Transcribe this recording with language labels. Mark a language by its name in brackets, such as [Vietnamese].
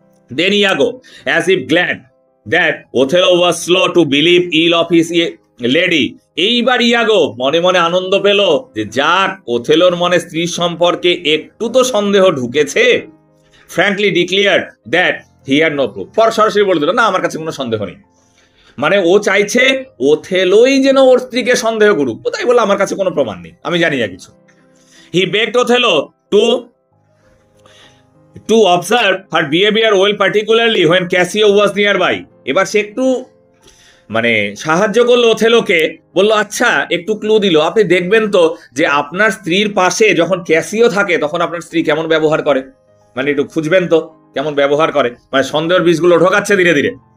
[English] Then Iago, as if glad that Othello was slow to believe ill of his lady, [Bangla] এইবার ইয়াগো মনে মনে আনন্দ পেল যে যাক, ওথেলোর মনে স্ত্রী সম্পর্কে একটু তো সন্দেহ ঢুকেছে। [English] frankly declare that he had no proof, [Bangla] সরাসরি বলে দিল, না আমার কাছে কোনো সন্দেহ নেই। মানে ও চাইছে ওথেলোই যেন ওর স্ত্রীকে সন্দেহ করুক, ও তাই বলে আমার কাছে কোনো প্রমাণ নেই, আমি জানি না কিছু। [English] He begged Othello to observe her behavior well, particularly when Cassio was nearby. [Bangla] এবার সে একটু মানে সাহায্য করলো ওথেলোকে, বললো আচ্ছা, একটু ক্লু দিল, আপনি দেখবেন তো যে আপনার স্ত্রীর পাশে যখন ক্যাসিও থাকে তখন আপনার স্ত্রী কেমন ব্যবহার করে, মানে একটু খুঁজবেন তো কেমন ব্যবহার করে, মানে সন্দেহের বীজগুলো ঢোকাচ্ছে ধীরে ধীরে।